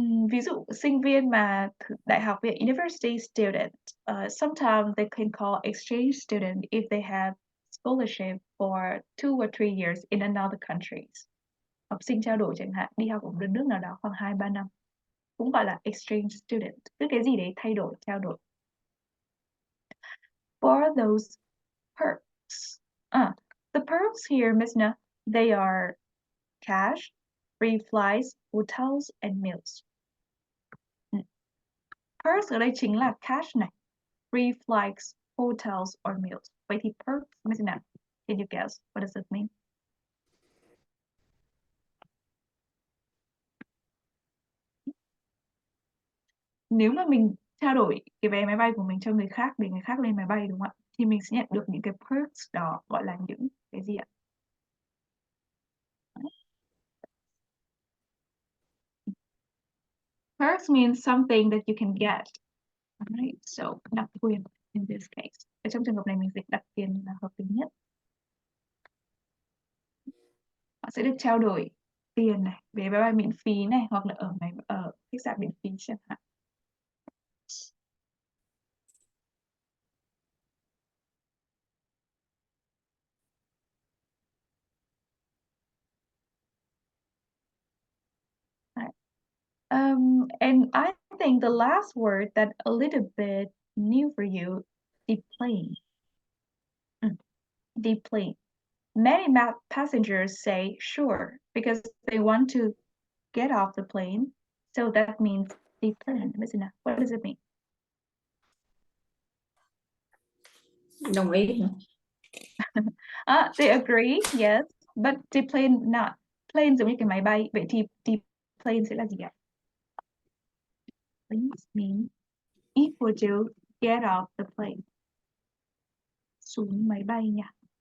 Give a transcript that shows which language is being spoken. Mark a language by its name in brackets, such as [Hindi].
[Vietnamese] Ví dụ sinh viên mà đại học viện [English] university student, sometimes they can call exchange student if they have scholarship for 2 or 3 years in another countries. [Vietnamese] Học sinh trao đổi chẳng hạn, đi học ở một nước nào đó khoảng 2-3 năm. Cũng gọi là exchange student. Tức cái gì đấy thay đổi, trao đổi. [English] For those perks. The perks here, Miss Na, they are cash, free flights, hotels, and meals. [Vietnamese] Perks ở đây chính là cash này, [English] free flights, hotels, or meals. [Vietnamese] Vậy thì [English] perks, Miss Na, can you guess what does it mean? [Vietnamese] Nếu mà mình trao đổi cái vé máy bay của mình cho người khác để người khác lên máy bay đúng không ạ? Thì mình sẽ nhận được những cái perks đó, gọi là những cái gì ạ? [English] Perks means something that you can get. Right? [Vietnamese] So, đặc quyền [English] in this case. [Vietnamese] Ở trong trường hợp này mình dịch đặc quyền là hợp lý nhất. Họ sẽ được trao đổi tiền này, vé máy bay miễn phí này, hoặc là ở khách sạn miễn phí chẳng hạn. [English] And I think the last word that a little bit new for you, deplane. Deplane. Many passengers say sure because they want to get off the plane. So that means deplane. What does it mean? [Vietnamese] Đồng ý hả? [English] They agree, yes, but deplane not. [Vietnamese] Plane giống như cái máy bay, vậy thì deplane sẽ là gì ạ? [English] Please mean equal to get off the plane. [Vietnamese] Xuống máy bay nha.